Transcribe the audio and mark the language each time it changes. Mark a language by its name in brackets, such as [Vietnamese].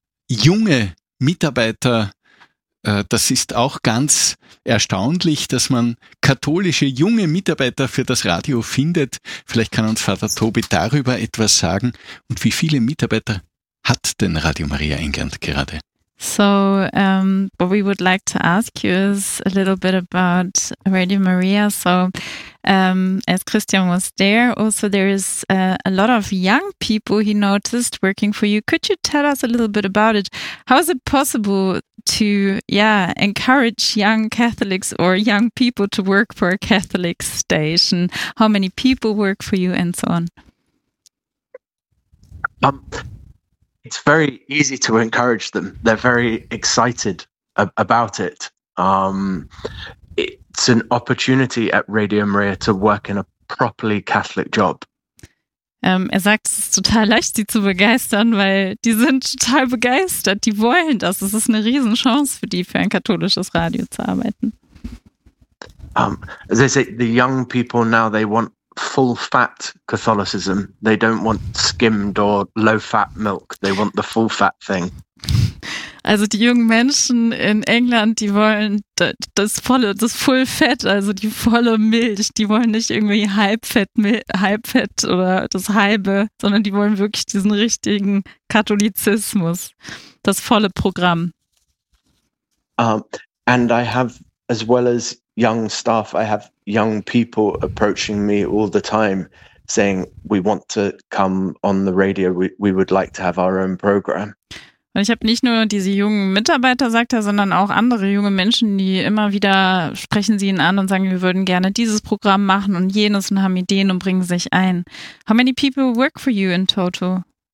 [German] Junge Mitarbeiter, das ist auch ganz erstaunlich, dass man katholische junge Mitarbeiter für das Radio findet. Vielleicht kann uns Vater Tobi darüber etwas sagen. Und wie viele Mitarbeiter hat denn Radio Maria England gerade? [English] So, what we would like to ask you is a little bit about Radio Maria. So, as Christian was there, also there is a lot of young people he noticed working for you. Could you tell us a little bit about it? How is it possible to, encourage young Catholics or young people to work for a Catholic station? How many people work for you and so on? It's very easy to encourage them. They're very excited about it. It's an opportunity at Radio Maria to work in a properly Catholic job. [German] Er sagt, es ist total leicht, sie zu begeistern, weil die sind total begeistert. Die wollen das. Es ist eine Riesenchance für die, für ein katholisches Radio zu arbeiten. [English] As I say, the young people now, they want full fat Catholicism. They don't want skimmed or low fat milk. They want the full fat thing. [German] Also die jungen Menschen in England, die wollen das [English] full fat, [German] also die volle Milch. Die wollen nicht irgendwie halb fett oder das halbe, sondern die wollen wirklich diesen richtigen Katholizismus, das volle Programm. [English] And I have, as well as young staff, I have young people approaching me all the time saying, we want to come on the radio, we would like to have our own program. [German] Und ich habe nicht nur diese jungen Mitarbeiter, sagt er, sondern auch andere junge Menschen, die immer wieder sprechen sie ihn an und sagen, wir würden gerne dieses Programm machen und jenes und haben Ideen und bringen sich ein. [English] How many people work for you in total?